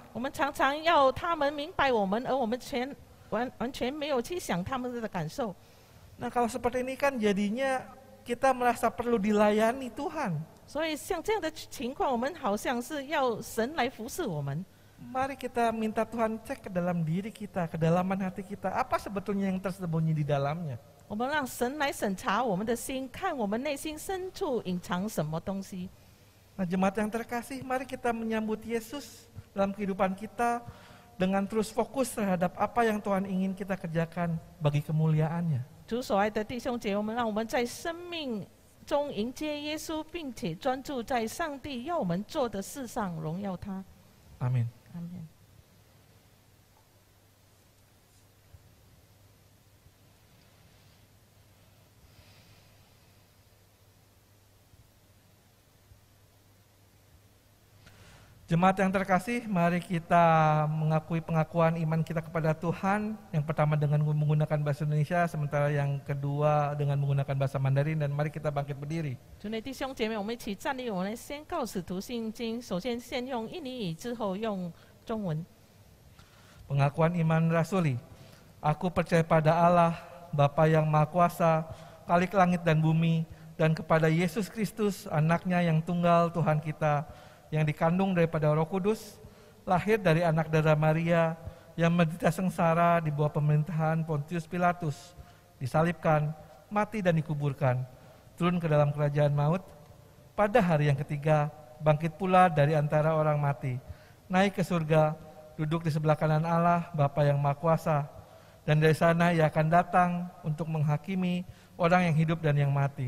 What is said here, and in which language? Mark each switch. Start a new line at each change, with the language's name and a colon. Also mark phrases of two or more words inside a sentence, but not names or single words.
Chinese: 我们常常要他们明白我们，而我们完全没有去想他们的感受。
Indonesian: Nah kalau seperti ini kan jadinya kita merasa perlu dilayani Tuhan.
Chinese: 所以像这样的情况，我们好像是要神来服侍我们。
Indonesian: Mari kita minta Tuhan cek ke dalam diri kita, kedalaman hati kita, apa sebetulnya yang tersembunyi di dalamnya.
Chinese: 我们让神来审查我们的心，看我们内心深处隐藏什么东西。
Indonesian: Nah jemaat yang terkasih, mari kita menyambut Yesus dalam kehidupan kita dengan terus fokus terhadap apa yang Tuhan ingin kita kerjakan bagi kemuliaan-Nya.
Chinese: 主所爱的弟兄姐妹们，让我们在生命中迎接耶稣，并且专注在上帝要我们做的事上，荣耀他。
Indonesian: Amin.
Chinese: 阿门。
Indonesian: Jemaat yang terkasih, mari kita mengakui pengakuan iman kita kepada Tuhan. Yang pertama dengan menggunakan bahasa Indonesia, sementara yang kedua dengan menggunakan bahasa Mandarin. Dan mari kita bangkit berdiri.
Chinese: 主内弟兄姐妹，我们一起站立，我们来宣告使徒信经。首先先用印尼语，之后用中文。
Indonesian: Pengakuan iman rasuli. Aku percaya pada Allah, Bapa yang Maha Kuasa, Khalik langit dan bumi, dan kepada Yesus Kristus, anaknya yang tunggal Tuhan kita, yang dikandung daripada Roh Kudus, lahir dari anak darah Maria, yang menderita sengsara di bawah pemerintahan Pontius Pilatus, disalibkan, mati dan dikuburkan, turun ke dalam kerajaan maut, pada hari yang ketiga bangkit pula dari antara orang mati, naik ke surga, duduk di sebelah kanan Allah, Bapa yang Maha Kuasa, dan dari sana Ia akan datang untuk menghakimi orang yang hidup dan yang mati.